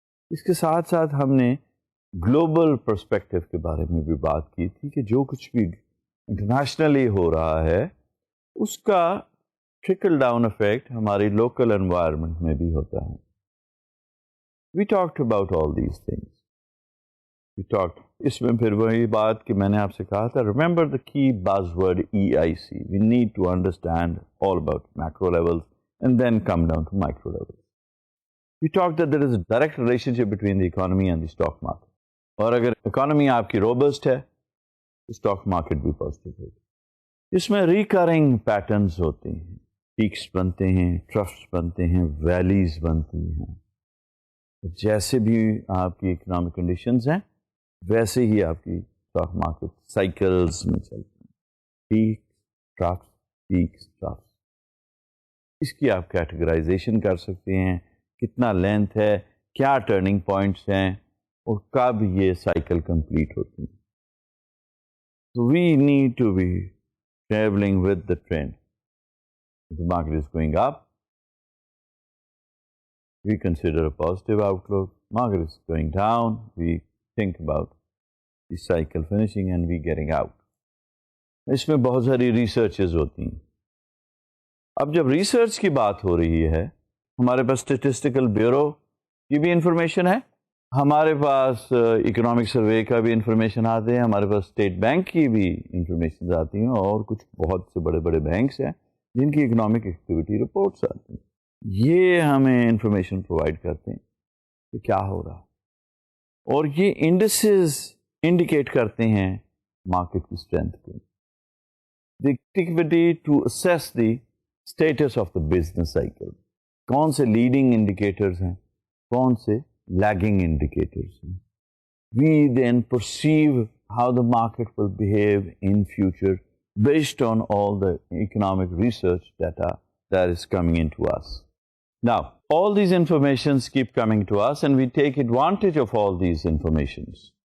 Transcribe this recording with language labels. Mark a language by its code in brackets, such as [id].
[ur] اس کے ساتھ ساتھ ہم نے گلوبل پرسپیکٹو کے بارے میں بھی بات کی تھی کہ جو کچھ بھی انٹرنیشنلی ہو رہا ہے اس کا ٹرکل ڈاؤن افیکٹ ہماری لوکل انوائرمنٹ میں بھی ہوتا ہے. [en] We talked about all these things. We talked [ur] اس میں پھر وہی بات کہ میں نے آپ سے کہا تھا, [en] Remember the key buzz word EIC. We need to understand all about macro levels and then come down to micro levels. We talked that there is a direct relationship between the economy and the stock market. [ur] اور اگر economy آپ کی robust ہے تو stock market بھی positive ہوگی. اس میں recurring patterns ہوتے ہیں, پیکس بنتے ہیں, ٹرفس بنتے ہیں, ویلیز بنتی ہیں. جیسے بھی آپ کی اکنامک کنڈیشنز ہیں ویسے ہی آپ کی اسٹاک مارکیٹ سائیکلز میں چلتی ہیں. Packs troughs, packs troughs. اس کی آپ کیٹیگرائزیشن کر سکتے ہیں, کتنا لینتھ ہے, کیا ٹرننگ پوائنٹس ہیں, اور کب یہ سائیکل کمپلیٹ ہوتی ہے. [en] So we need to be traveling with the trend. If the market is going up, we consider a positive outlook. Market is going down, we think about the cycle finishing and we getting out. [ur] اس میں بہت ساری researches ہوتی ہیں. اب جب research کی بات ہو رہی ہے, ہمارے پاس اسٹیٹسٹیکل بیورو کی بھی انفارمیشن ہے, ہمارے پاس اکنامک سروے کا بھی انفارمیشن آتے ہیں, ہمارے پاس اسٹیٹ بینک کی بھی انفارمیشن آتی ہیں, اور کچھ بہت سے بڑے بڑے بینکس ہیں جن کی اکنامک ایکٹیویٹی رپورٹس آتی ہیں. یہ ہمیں انفارمیشن پرووائڈ کرتے ہیں کہ کیا ہو رہا ہے, اور یہ انڈسز انڈیکیٹ کرتے ہیں مارکیٹ کی اسٹرینتھ کو. [en] The activity to assess the status of the business cycle. [ur] کون سے لیڈنگ انڈیکیٹرز ہیں, کون سے لیگنگ انڈیکیٹرز ہیں. [en] We then perceive how the market will behave in future based on all the economic research data that is coming into us. Now, all these informations keep coming to us and we take advantage of all these informations.